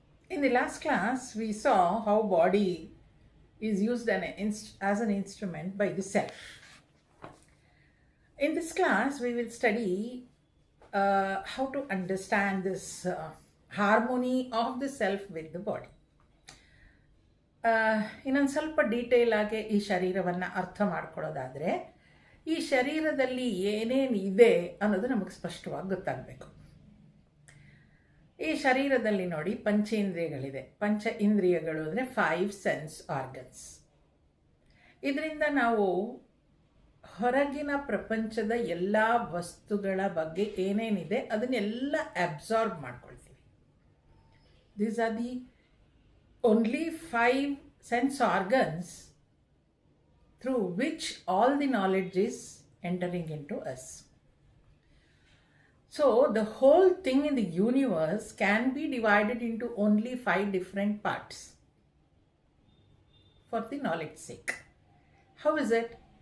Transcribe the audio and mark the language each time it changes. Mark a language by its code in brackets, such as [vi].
[en] In the last class, we saw how body is used as an instrument by the self. In this class, we will study how to understand this harmony of the self with the body. [kn] ಇನ್ನೊಂದು ಸ್ವಲ್ಪ detail ಆಗಿ ಈ ಶರೀರವನ್ನು ಅರ್ಥ ಮಾಡ್ಕೊಳ್ಳೋದಾದರೆ, ಈ ಶರೀರದಲ್ಲಿ ಏನೇನು ಇದೆ ಅನ್ನೋದು ನಮಗೆ ಸ್ಪಷ್ಟವಾಗಿ ಗೊತ್ತಾಗಬೇಕು. ಈ ಶರೀರದಲ್ಲಿ ನೋಡಿ ಪಂಚೇಂದ್ರಿಯಗಳಿದೆ. ಪಂಚ ಇಂದ್ರಿಯಗಳು ಅಂದರೆ 5 ಸೆನ್ಸ್ ಆರ್ಗನ್ಸ್. ಇದರಿಂದ ನಾವು ಹೊರಗಿನ ಪ್ರಪಂಚದ ಎಲ್ಲ ವಸ್ತುಗಳ ಬಗ್ಗೆ ಏನೇನಿದೆ ಅದನ್ನೆಲ್ಲ ಅಬ್ಸಾರ್ಬ್ ಮಾಡ್ಕೊಳ್ತೀವಿ. [en] These are the only 5 sense organs through which all the knowledge is entering into us. So the whole thing in the universe can be divided into only 5 different parts for the knowledge sake. How is it?